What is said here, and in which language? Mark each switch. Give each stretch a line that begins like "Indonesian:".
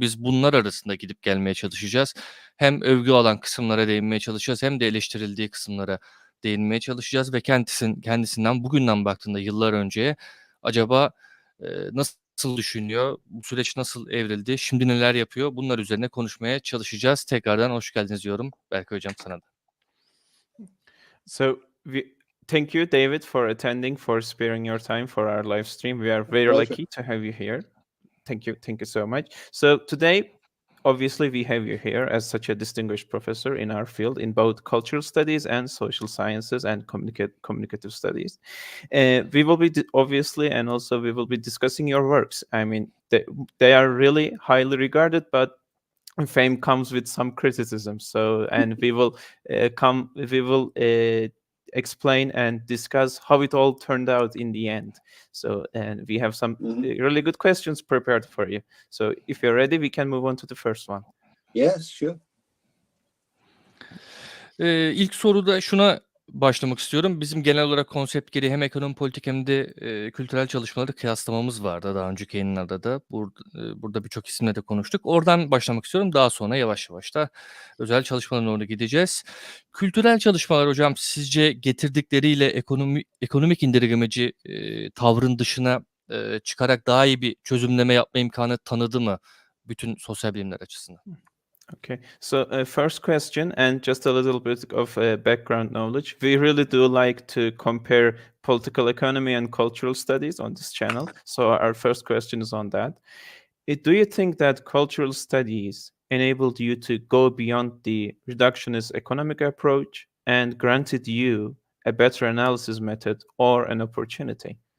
Turkish: Biz bunlar arasında gidip gelmeye çalışacağız. Hem övgü alan kısımlara değinmeye çalışacağız hem de eleştirildiği kısımlara değinmeye çalışacağız ve kendisinden bugünden baktığında yıllar önceye acaba nasıl düşünüyor, bu süreç nasıl evrildi, şimdi neler yapıyor, bunlar üzerine konuşmaya çalışacağız. Tekrardan hoş geldiniz diyorum. Berkay Hocam sana da.
English: So thank you, David, for attending, for sparing your time for our live stream. We are very lucky to have you here. Thank you so much. So today, obviously, we have you here as such a distinguished professor in our field in both cultural studies and social sciences and communicative studies. We will be obviously, and also we will be discussing your works. I mean, they are really highly regarded, but fame comes with some criticism. So, and we will explain and discuss how it all turned out in the end. So, and we have some really good questions prepared for you. So, if you're ready, we can move on to the first one. Yes, sure.
Turkish: İlk soruda şuna başlamak istiyorum. Bizim genel olarak konsept gereği hem ekonomi politik hem de kültürel çalışmaları kıyaslamamız vardı daha önceki yayınlarda da. Burada birçok isimle de konuştuk. Oradan başlamak istiyorum. Daha sonra yavaş yavaş da özel çalışmaların oraya gideceğiz. Kültürel çalışmalar hocam sizce getirdikleriyle ekonomik indirgemeci tavrın dışına çıkarak daha iyi bir çözümleme yapma imkanı tanıdı mı bütün sosyal bilimler açısından?
English: Okay, so first question, and just a little bit of background knowledge. We really do like to compare political economy and cultural studies on this channel. So our first question is on that. Do you think that cultural studies enabled you to go beyond the reductionist economic approach and granted you a better analysis method or an opportunity?